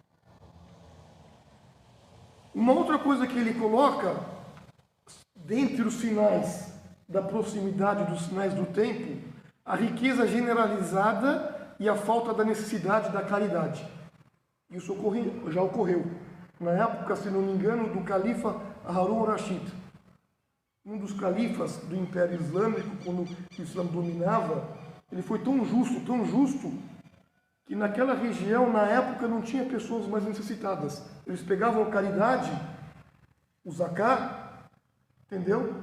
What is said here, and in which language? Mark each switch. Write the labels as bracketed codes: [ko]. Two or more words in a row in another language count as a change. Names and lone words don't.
[pt] Uma outra coisa que ele coloca, dentre os sinais da proximidade dos sinais do tempo, a riqueza generalizada e a falta da necessidade da caridade. Isso já ocorreu. Na época, se não me engano, do califa Harun al-Rashid. Um dos califas do Império Islâmico, quando o Islã dominava, ele foi tão justo, que naquela região, na época, não tinha pessoas mais necessitadas. Eles pegavam a caridade, o zakat, entendeu?